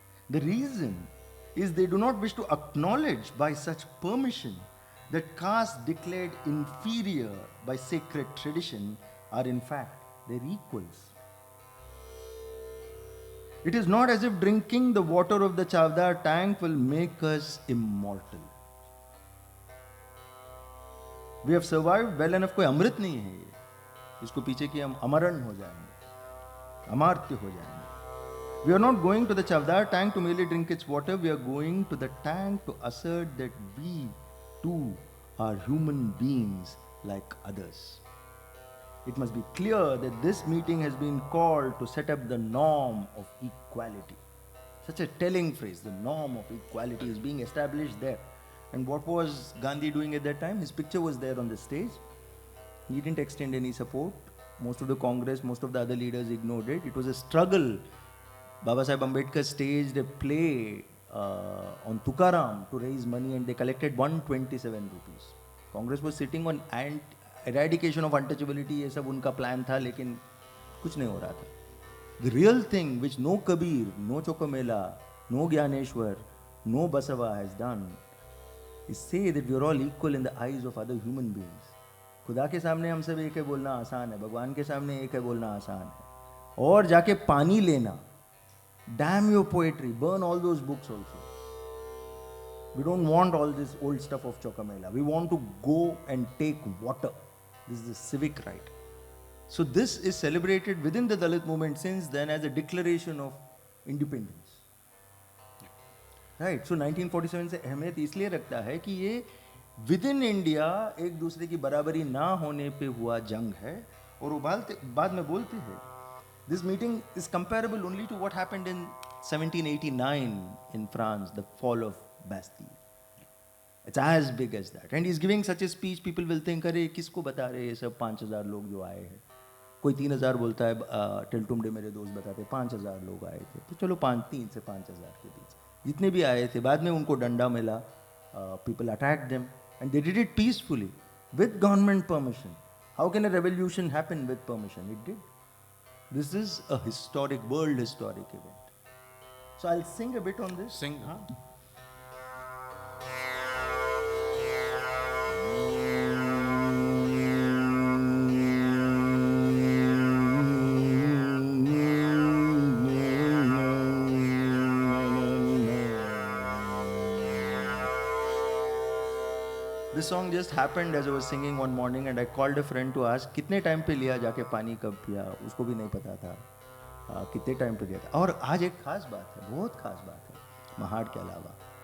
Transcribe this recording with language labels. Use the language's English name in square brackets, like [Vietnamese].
[English] The reason is they do not wish to acknowledge by such permission that castes declared inferior by sacred tradition are in fact their equals. It is not as if drinking the water of the Chavdar tank will make us immortal. We have survived well enough. [Hindi] कोई अमृत नहीं है ये, इसको पीछे कि हम अमरण हो जाएंगे, अमार्त्य हो जाएंगे. [English] We are not going to the Chavdar tank to merely drink its water. We are going to the tank to assert that we too are human beings like others. It must be clear that this meeting has been called to set up the norm of equality. Such a telling phrase, the norm of equality is being established there. And what was Gandhi doing at that time? His picture was there on the stage. He didn't extend any support. Most of the Congress, most of the other leaders ignored it. It was a struggle. Baba Sahib Ambedkar staged a play on Tukaram to raise money and they collected 127 rupees. Congress was sitting on eradication of untouchability, [Hindi] ये सब उनका plan था, लेकिन कुछ नहीं हो रहा था. [English] The real thing which no Kabir, no Chokamela, no Gyaneshwar, no Basava has done is say that we are all equal in the eyes of other human beings. [Hindi] खुदा के सामने हम सब एक है बोलना आसान है, भगवान के सामने एक है बोलना आसान है. और जाके पानी लेना, [English] damn your poetry, burn all those books also. We don't want all this old stuff of Chokamela. We want to go and take water. This is a civic right. So this is celebrated within the Dalit movement since then as a declaration of independence. Right. So [Hindi] 1947 से अहमियत इसलिए रखता है कि ये [English] within India [Hindi] एक दूसरे की बराबरी ना होने पे हुआ जंग है और वो बाद में बोलते हैं. [English] This meeting is comparable only to what happened in 1789 in France, the fall of Bastille. It's as big as that. And he's giving such a speech, people will think, [Hindi] अरे किसको बता रहे ये सब 5,000 लोग जो आए हैं. कोई 3,000 बोलता है, टिलटुमडे मेरे दोस्त बताते 5,000 लोग आए थे. तो चलो 3 से 5,000 के बीच जितने भी आए थे, बाद में उनको डंडा मिला. [English] People attacked them and they did it peacefully with government permission. How can a revolution happen with permission? It did. This is a historic, world historic event. So I'll sing a bit on this. Sing. This song just happened as I was singing one morning and I called a friend to ask [Hindi] कितने time पे लिया जाके पानी कब पिया. उसको भी नहीं पता था कितने टाइम पे लिया था. और आज एक खास बात है, बहुत खास बात है महाड के अलावा.